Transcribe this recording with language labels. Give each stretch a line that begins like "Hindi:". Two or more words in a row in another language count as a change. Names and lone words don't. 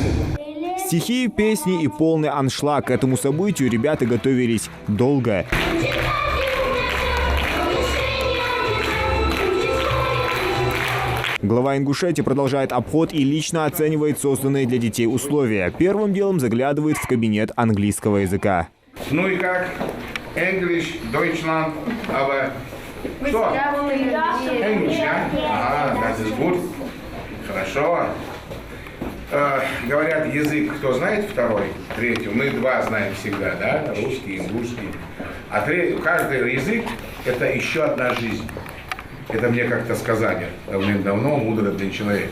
Russian: Стихи, песни и полный аншлаг. К этому событию ребята готовились долго. Глава Ингушетии продолжает обход и лично оценивает созданные для детей условия. Первым делом заглядывает в кабинет английского языка. Ну и как?
German: English, Deutschland, aber... Что? English, ja? Ага, das ist gut.
Russian: Хорошо. Говорят, язык, кто знает второй, третий? Мы два знаем всегда, да? Русский, ингушский. А каждый язык – это еще одна жизнь. Это мне как-то сказали давным-давно, мудрый один человек.